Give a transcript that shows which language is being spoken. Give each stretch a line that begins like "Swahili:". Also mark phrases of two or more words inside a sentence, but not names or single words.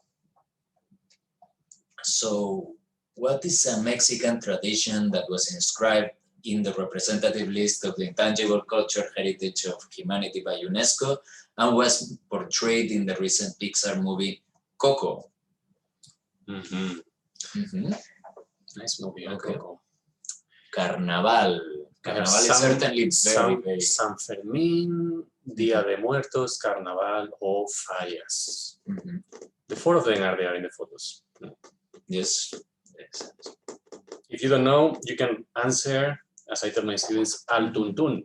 English: So, what is a Mexican tradition that was inscribed in the representative list of the intangible cultural heritage of humanity by UNESCO and was portrayed in the recent Pixar movie Coco? Nice movie, Okay. Coco. Carnaval. Carnaval is certainly very... San Fermín, Día de Muertos, Carnaval, o Fallas. The four of them are there in the photos. Yes. If you don't know, you can answer, as I tell my students,
Spanish: al tuntun.